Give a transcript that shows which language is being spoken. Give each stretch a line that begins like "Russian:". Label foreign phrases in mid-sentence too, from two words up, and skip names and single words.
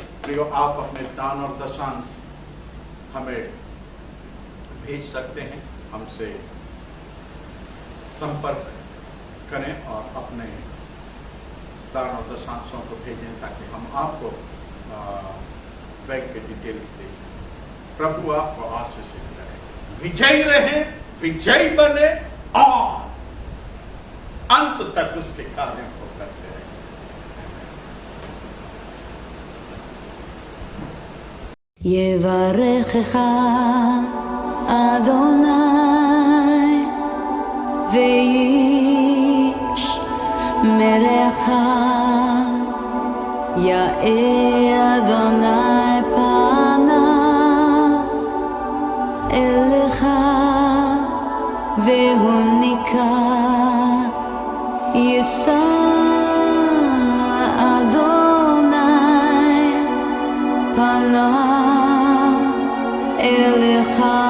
Hindi: प्रियो, आप अपने दान और दशांश हमें भेज सकते हैं, हमसे संपर्क करें और अपने दान और दशांशों को भेजें ताकि हम आपको बैंक के डिटेल्स दे सकें। प्रभु आपको आशीषित करें, विजयी रहे, विजयी बने और अंत तक उसके कार्यों को करते रहे।
Hebrew: יברכך אדוני וישמרך, יאר אדוני פניו אליך והוניקה, יישא אדוני פניו אליך